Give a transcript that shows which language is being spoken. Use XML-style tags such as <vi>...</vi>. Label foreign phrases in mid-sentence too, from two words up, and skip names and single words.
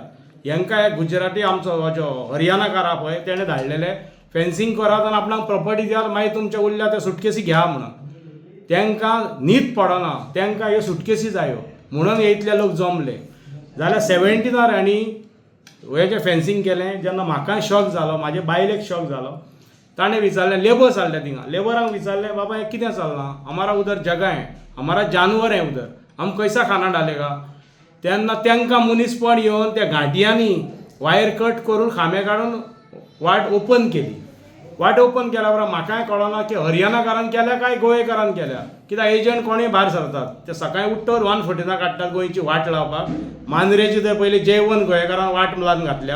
<kok>हेंकां एक गुजराती आमचो जो हरियाणाकार आहा पळय तेणें धाडलेले फेन्सिंग करात आनी आपणाक प्रॉपर्टी दियात, मागीर तुमच्या उरल्या त्या सुटकेसी घ्या म्हणून. तेंकां न्हीद पडना, तेंकां ह्यो सुटकेसी जायो म्हणून हे इतले लोक जमले. जाल्यार 17 हेणी हेजें फेन्सिंग केलें. जेन्ना म्हाकाय शॉक जालो, म्हाजे बायलेक शॉक जालो. ताणें विचारलें, लेबर जाल्ले थिंगा, लेबरांक विचारलें, बाबा हें कितें चलना,</kok> <hi>हमारा उधर जगह है, हमारा जानवर है उधर, हम कैसा खाना डालेगा.</hi> <kok>तेन्ना तेंकां मनीसपण येवन त्या घांटयांनी वायर कट करून खांबे काडून वाट ओपन केली. वाट ओपन केल्या बरोबर म्हाकाय कळना की हरियाणाकारान केल्या काय गोंयकारान केल्या, कित्याक एजंट कोणूय भायर सरतात. ते सकाळीं उठ्ठवर 1:40 काडटात गोंयची वाट लावपाक. मांद्रेची थंय पयलीं J1 गोंयकारान वाट लावन घातल्या.</kok>